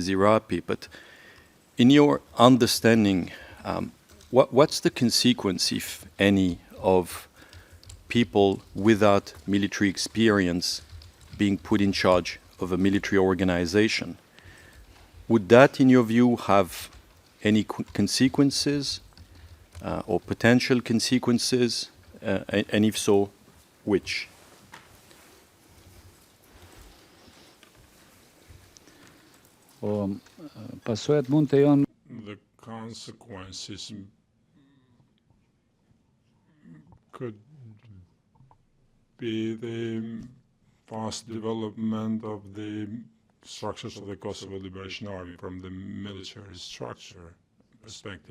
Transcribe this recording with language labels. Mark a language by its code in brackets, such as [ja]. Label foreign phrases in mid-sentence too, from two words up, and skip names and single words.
[en] Zirapi, but in your understanding, what's the consequence, if any, of people without military experience being put in charge of a military organization? would that, in your view, have any consequences or potential consequences? And if so, which? [sq] Pasojat mund të janë [en] The consequences could be the fast development of the structures of the Kosovo Liberation Army from the military structure perspective.